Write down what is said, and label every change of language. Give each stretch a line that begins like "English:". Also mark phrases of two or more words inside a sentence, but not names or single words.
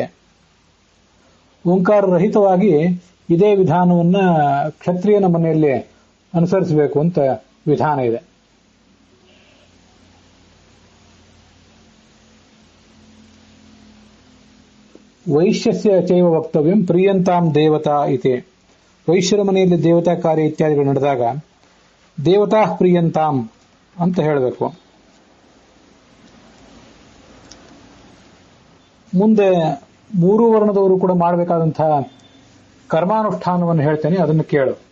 Kannada: ಓಂಕಾರ ರಹಿತವಾಗಿ ಇದೇ ವಿಧಾನವನ್ನ ಕ್ಷತ್ರಿಯನ ಮನೆಯಲ್ಲಿ ಅನುಸರಿಸಬೇಕು ಅಂತ ವಿಧಾನ ಇದೆ.
Sanskrit: ವೈಶ್ಯಸ್ಯ ಚೈವ ವಕ್ತವ್ಯಂ ಪ್ರಿಯಂತಾಂ ದೇವತಾ ಇತಿ.
Kannada: ವೈಶ್ಯರ ಮನೆಯಲ್ಲಿ ದೇವತಾ ಕಾರ್ಯ ಇತ್ಯಾದಿಗಳು ನಡೆದಾಗ
Sanskrit: ದೇವತಾ ಪ್ರಿಯಂತಾಂ
Kannada: ಅಂತ ಹೇಳಬೇಕು. ಮುಂದೆ 3 ವರ್ಣದವರು ಕೂಡ ಮಾಡಬೇಕಾದಂತಹ ಕರ್ಮಾನುಷ್ಠಾನವನ್ನು ಹೇಳ್ತೇನೆ, ಅದನ್ನು ಕೇಳು.